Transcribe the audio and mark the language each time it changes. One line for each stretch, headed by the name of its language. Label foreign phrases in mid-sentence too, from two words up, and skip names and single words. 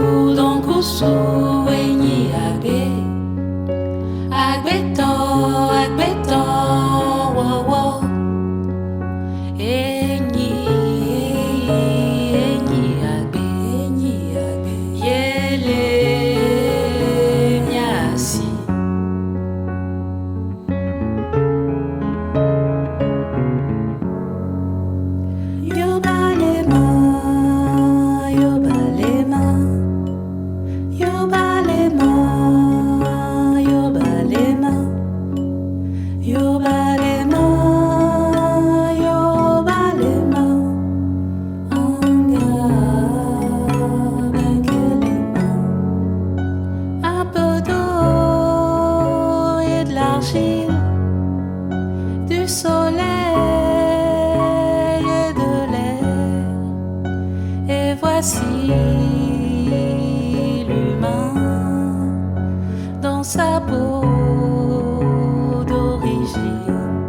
Ewe: enyi agbe agbeto wowo enyi agbe yele miasi. Yobalema, yobalema, yobalema, yobalema, yobalema, yobalema, anga benkelema,
French: un peu d'eau et de l'argile, du soleil et de l'air, et voici l'humain dans sa peau d'origine.